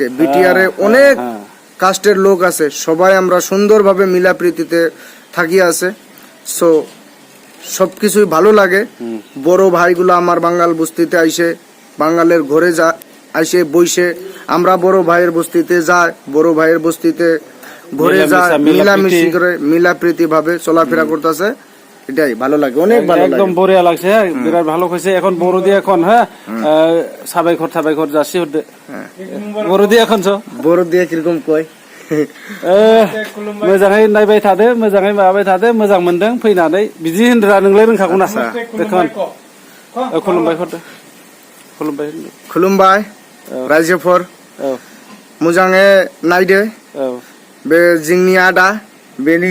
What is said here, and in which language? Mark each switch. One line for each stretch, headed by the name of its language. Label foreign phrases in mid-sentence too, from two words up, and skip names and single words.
Bangla: বিটিআরে অনেক কাস্টের লোক আছে সবাই আমরা সুন্দরভাবে মিলাপ্রীতিতে থাকি আছে সো সবকিছুই ভালো লাগে বড় ভাইগুলো আমার বাঙাল বস্তিতে আইসে বাঙালের ঘরে যা আইসে বইসে আমরা বড় ভাইয়ের বস্তিতে যাই বড় ভাইয়ের বস্তিতে ঘরে যায় মিলামিশি করে মিলাপ্রীতি ভাবে চলাফেরা করতেছে এটাই ভালো লাগে অনেক ভালো লাগে একদম বড়িয়া লাগছে বিরাট ভালো কইছে এখন বড় দিয়ে এখন হ্যাঁ সাবাইখর যাচ্ছি বড় দিয়ে এখন বড় দিয়ে কিরকম কয়
Bodo: मोजाङै नायबाय थादो मोजाङै माबाबाय थादो मोजां मोनदों फैनानै बिदि होनद्रा नोंलाय रोंखागौ ना खुलुमबाय रायजोफोर मोजाङै नायदो बे जोंनि आदा बेनि